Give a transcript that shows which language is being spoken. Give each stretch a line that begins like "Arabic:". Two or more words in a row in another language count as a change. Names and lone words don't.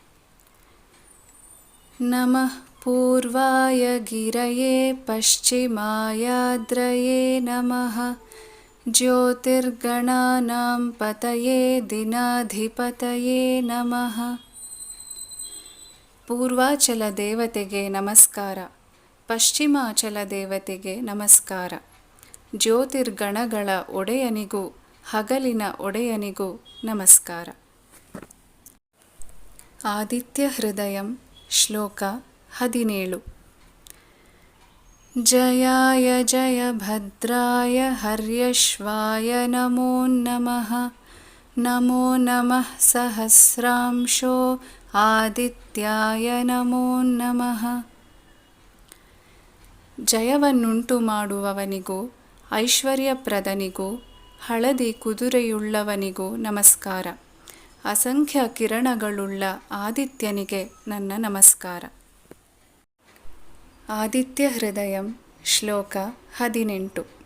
Sanskrit: ನಮಃ ಪೂರ್ವಾಯ ಗಿರಯೇ ಪಶ್ಚಿಮಾಯಾದ್ರಯೇ ನಮಃ ಜ್ಯೋತಿರ್ಗಣಾನಾಂ ಪತಯೇ ದಿನಾಧಿಪತಯೇ ನಮಃ.
Kannada: ಪೂರ್ವಾಚಲ ದೇವತೆಗೆ ನಮಸ್ಕಾರ, ಪಶ್ಚಿಮಾಚಲ ದೇವತೆಗೆ ನಮಸ್ಕಾರ. ಜ್ಯೋತಿರ್ಗಣಗಳ ಒಡೆಯನಿಗೂ ಹಗಲಿನ ಒಡೆಯನಿಗೂ ನಮಸ್ಕಾರ. ಆದಿತ್ಯ ಹೃದಯಂ ಶ್ಲೋಕ 17.
Sanskrit: जयाय जयभद्राय हर्यश्वाय नमो नमः। नमो नमः सहस्रांशो ಆದಿತ್ಯಾಯ ನಮೋ ನಮಃ.
Kannada: ಜಯವನ್ನುಂಟು ಮಾಡುವವನಿಗೂ ಐಶ್ವರ್ಯಪ್ರದನಿಗೂ ಹಳದಿ ಕುದುರೆಯುಳ್ಳವನಿಗೂ ನಮಸ್ಕಾರ. ಅಸಂಖ್ಯ ಕಿರಣಗಳುಳ್ಳ ಆದಿತ್ಯನಿಗೆ ನನ್ನ ನಮಸ್ಕಾರ. ಆದಿತ್ಯ ಹೃದಯಂ ಶ್ಲೋಕ 18.